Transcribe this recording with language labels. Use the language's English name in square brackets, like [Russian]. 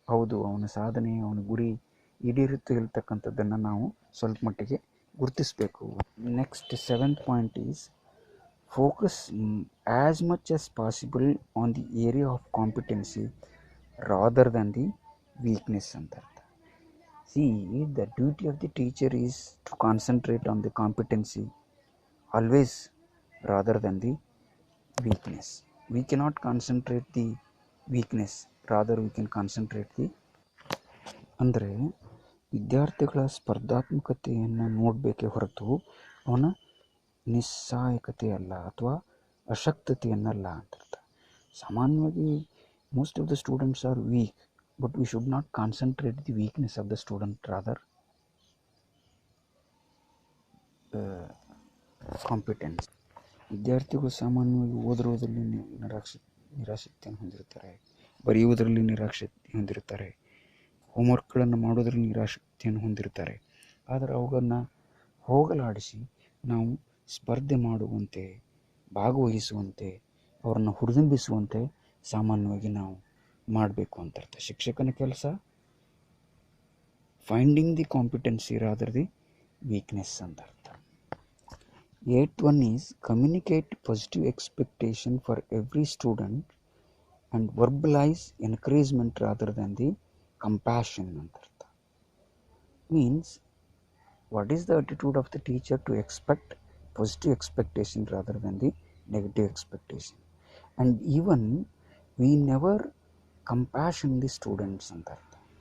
[Kannada] ಹೌದು, ಅವನ ಸಾಧನೆ, ಅವನ ಗುರಿ ಈಡೇರಿತು ಇರ್ತಕ್ಕಂಥದ್ದನ್ನು ನಾವು ಸ್ವಲ್ಪ ಮಟ್ಟಿಗೆ ಗುರುತಿಸಬೇಕು. [English] next 7th point is focus as much as possible on the area of competency rather than the weakness [Kannada] ಅಂತ ಅರ್ಥ. [English] See, the duty of the teacher is to concentrate on the competency always rather than the weakness. We cannot concentrate the [Kannada] weakness, rather we can concentrate the ಅಂದರೆ ವಿದ್ಯಾರ್ಥಿಗಳ ಸ್ಪರ್ಧಾತ್ಮಕತೆಯನ್ನು ನೋಡಬೇಕೇ ಹೊರತು ಅವನ ನಿಸ್ಸಹಾಯಕತೆ ಅಲ್ಲ ಅಥವಾ ಅಶಕ್ತತೆಯನ್ನಲ್ಲ ಅಂತ ಅರ್ಥ. ಸಾಮಾನ್ಯವಾಗಿ [English] Most of the students are weak, but we should not concentrate the weakness of the student, rather competence. [Kannada] ವಿದ್ಯಾರ್ಥಿಗಳು ಸಾಮಾನ್ಯವಾಗಿ ಓದುವುದರಲ್ಲಿ ನಿರಾಸಕ್ತಿಯನ್ನು ಹೊಂದಿರುತ್ತಾರೆ, ಬರೆಯುವುದರಲ್ಲಿ ನಿರಾಸಕ್ತಿ ಹೊಂದಿರುತ್ತಾರೆ, ಹೋಮ್ವರ್ಕ್ಗಳನ್ನು ಮಾಡೋದರಲ್ಲಿ ನಿರಾಸಕ್ತಿಯನ್ನು ಹೊಂದಿರುತ್ತಾರೆ. ಆದರೆ ಅವುಗಳನ್ನು ಹೋಗಲಾಡಿಸಿ ನಾವು ಸ್ಪರ್ಧೆ ಮಾಡುವಂತೆ, ಭಾಗವಹಿಸುವಂತೆ, ಅವರನ್ನು ಹುರಿದುಂಬಿಸುವಂತೆ ಸಾಮಾನ್ಯವಾಗಿ ನಾವು ಮಾಡಬೇಕು ಅಂತ ಅರ್ಥ. ಶಿಕ್ಷಕನ ಕೆಲಸ [English] finding the competency rather the weakness [Kannada] ಅಂತ ಅರ್ಥ. [English] 8th one is communicate positive expectation for every student and verbalize encouragement rather than the compassion [Kannada] ಅಂತ ಅರ್ಥ. [English] Means, what is the attitude of the teacher to expect positive expectation rather than the negative expectation, and even we never compassion the students [Kannada] ಅಂತ ಅರ್ಥ.